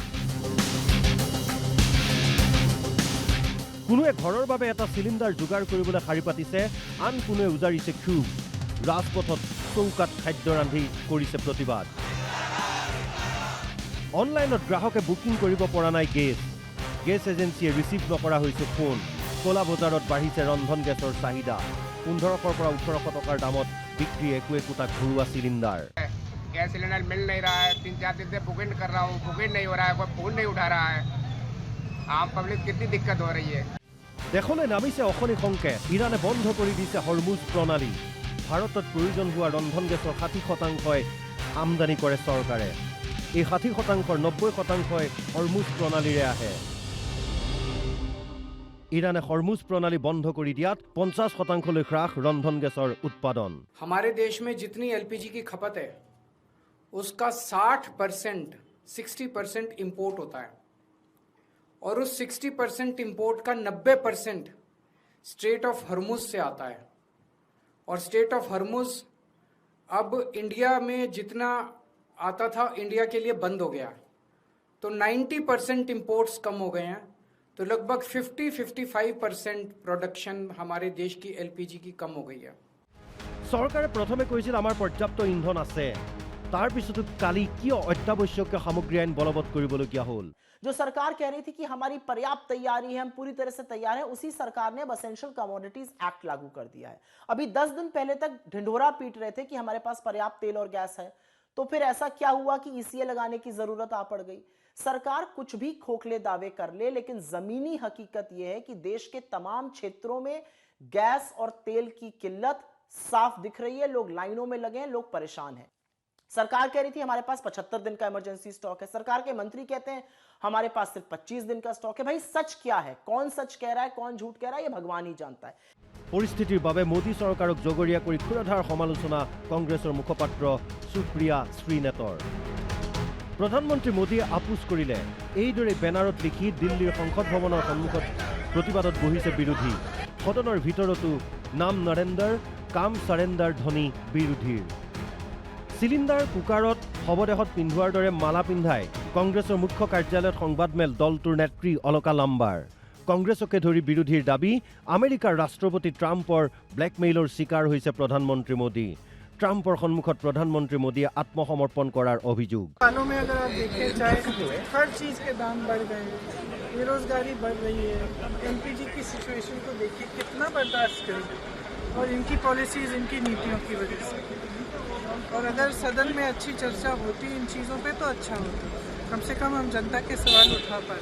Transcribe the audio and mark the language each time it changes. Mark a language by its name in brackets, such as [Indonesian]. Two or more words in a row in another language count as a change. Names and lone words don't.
[Assamese] কোনোৱে ঘৰৰ বাবে এটা চিলিণ্ডাৰ যোগাৰ কৰিবলৈ শাৰী পাতিছে আন কোনোৱে উজাৰিছে ক্ষোভ ৰাজপথত চৌকাত খাদ্য ৰান্ধি কৰিছে প্ৰতিবাদ অনলাইনত গ্ৰাহকে বুকিং কৰিব পৰা নাই গেছ এজেন্সিয়ে ৰিচিভ নকৰা হৈছে ফোন কলা বজাৰত বাঢ়িছে ৰন্ধন গেছৰ চাহিদা 1500 পৰা 1800 টকাৰ দামত বিক্ৰী একোটা ঘৰুৱা চিলিণ্ডাৰ [Hindi] गैस सिलेंडर मिल नहीं रहा है 3-4 दिन से बुकिंग कर रहा हूँ बुकिंग नहीं हो रहा है कोई फोन नहीं उठा रहा है आम पब्लिक कितनी दिक्कत हो रही है [Assamese] দেশলৈ নামিছে অশনি সংকে ইৰাণে বন্ধ কৰি দিছে হৰমুজ প্ৰণালী ভাৰতত প্ৰয়োজন হোৱা ৰন্ধন গেছৰ 60% আমদানি কৰে চৰকাৰে এই 60%ৰ 90% হৰমুজ প্ৰণালীৰে আহে ইৰাণে হৰমুজ প্ৰণালী বন্ধ কৰি দিয়াত 50% লৈ হ্ৰাস ৰন্ধন গেছৰ উৎপাদন [Hindi] हमारे देश में जितनी एलपीजी की खपत है उसका 60% इंपोर्ट होता है और उस 60% इंपोर्ट का 90% स्ट्रेट ऑफ हरमुज से आता है और स्ट्रेट ऑफ हरमुज अब इंडिया में जितना आता था इंडिया के लिए बंद हो गया तो 90% इंपोर्ट्स कम हो गए हैं तो लगभग 50-55% प्रोडक्शन हमारे देश की एलपीजी की कम हो गई है [Assamese] চৰকাৰে প্ৰথমে কৈছিল আমাৰ পৰ্যাপ্ত ইন্ধন আছে তাৰ পিছতো কালি কিয় অত্যাৱশ্যকীয় সামগ্ৰী আইন বলবৎ কৰিবলগীয়া হ'ল [Hindi] जो सरकार कह रही थी कि हमारी पर्याप्त तैयारी है हम पूरी तरह से तैयार हैं उसी सरकार ने अब एसेंशियल कमोडिटीज एक्ट लागू कर दिया है अभी 10 दिन पहले तक ढिंढोरा पीट रहे थे कि हमारे पास पर्याप्त तेल और गैस है तो फिर ऐसा क्या हुआ कि ईसीए लगाने की जरूरत आ पड़ गई सरकार कुछ भी खोखले दावे कर ले लेकिन जमीनी हकीकत यह है कि देश के तमाम क्षेत्रों में गैस और तेल की किल्लत साफ दिख रही है लोग लाइनों में लगे हैं लोग परेशान हैं सरकार कह रही थी हमारे पास 75 दिन का [English] emergency stock [Hindi] है सरकार के मंत्री कहते हैं हमारे पास सिर्फ 25 दिन का स्टॉक है भाई सच क्या है कौन सच कह रहा है कौन झूठ कह रहा है ये भगवान ही जानता है [Assamese] পৰিস্থিতিৰ বাবে মোদী চৰকাৰক জগৰীয়া কৰি ক্ষুৰধাৰ সমালোচনা কংগ্ৰেছৰ মুখপাত্ৰ সুপ্ৰিয়া শ্ৰীনেতৰ প্ৰধানমন্ত্ৰী মোদীয়ে আপোচ কৰিলে এইদৰে বেনাৰত লিখি দিল্লীৰ সংসদ ভৱনৰ সন্মুখত প্ৰতিবাদত বহিছে বিৰোধী সদনৰ ভিতৰতো নাম নৰেন্দ্ৰ কাম সাৰেন্দাৰ ধ্বনি বিৰোধীৰ চিলিণ্ডাৰ কুকাৰত শৱদেহত পিন্ধোৱাৰ দৰে মালা পিন্ধাই কংগ্ৰেছৰ মুখ্য কাৰ্যালয়ত সংবাদমেল দলটোৰ নেত্ৰী অলকা লাম্বাৰ কংগ্ৰেছকে ধৰি বিৰোধীৰ দাবী আমেৰিকাৰ ৰাষ্ট্ৰপতি ট্ৰাম্পৰ ব্লেকমেইলৰ শিকাৰ হৈছে প্ৰধানমন্ত্ৰী মোদী ট্ৰাম্পৰ সন্মুখত প্ৰধানমন্ত্ৰী মোদীয়ে আত্মসমৰ্পণ কৰাৰ অভিযোগ [Hindi] सालों में अगर आप देखें चाहे हर चीज़ के दाम बढ़ गए बेरोजगारी बढ़ रही है एलपीजी की सिचुएशन को देखिए कितना बर्दाश्त करें और इनकी पॉलिसीज़ इनकी नीतियों की वजह से और अगर सदन में अच्छी चर्चा होती इन चीज़ों पे तो अच्छा होता कम से कम हम जनता के सवाल उठा पाते